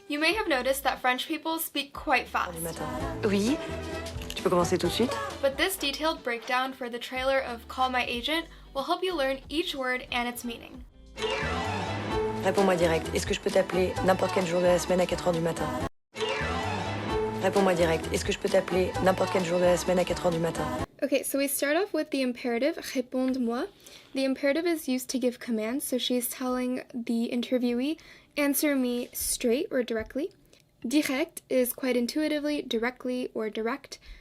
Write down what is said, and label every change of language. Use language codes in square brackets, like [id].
[en] You may have noticed that French people speak quite fast. [fr] Oui, tu peux commencer tout de suite. [en] But this detailed breakdown for the trailer of Call My Agent will help you learn each word and its meaning. [fr] Réponds-moi direct. Est-ce que je peux t'appeler n'importe quel jour de la semaine à 4 h du matin? Réponds-moi direct. Est-ce que je peux t'appeler n'importe quel jour de la semaine à 4 h du matin? [en] Okay, so we start off with the imperative, [fr] réponds-moi. [en] The imperative is used to give commands, so she's telling the interviewee, answer me straight or directly. Direct is quite intuitively directly or direct.